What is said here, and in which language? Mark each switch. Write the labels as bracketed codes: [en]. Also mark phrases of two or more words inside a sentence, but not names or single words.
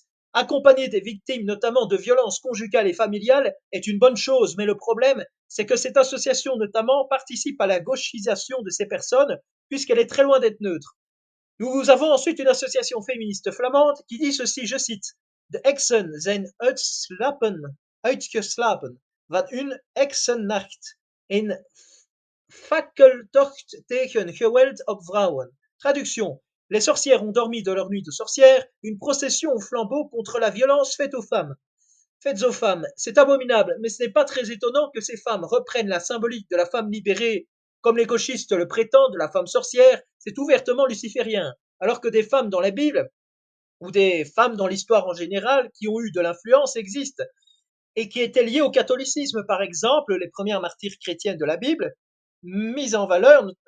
[fr] Accompagner des victimes, notamment de violences conjugales et familiales, est une bonne chose, mais le problème, c'est que cette association, notamment, participe à la gauchisation de ces personnes, puisqu'elle est très loin d'être neutre. Nous avons ensuite une association féministe flamande qui dit ceci, je cite: [nl] De Heksen zijn uitgeslapen, wat een heksennacht, een fakkeltocht tegen geweld op vrouwen. [fr] Traduction: Les sorcières ont dormi de leur nuit de sorcières, une procession au flambeau contre la violence faite aux femmes. Faites aux femmes, c'est abominable, mais ce n'est pas très étonnant que ces femmes reprennent la symbolique de la femme libérée, comme les gauchistes le prétendent, la femme sorcière, c'est ouvertement luciférien, alors que des femmes dans la Bible, ou des femmes dans l'histoire en général, qui ont eu de l'influence existent, et qui étaient liées au catholicisme, par exemple, les premières martyrs chrétiennes de la Bible, mises en valeur,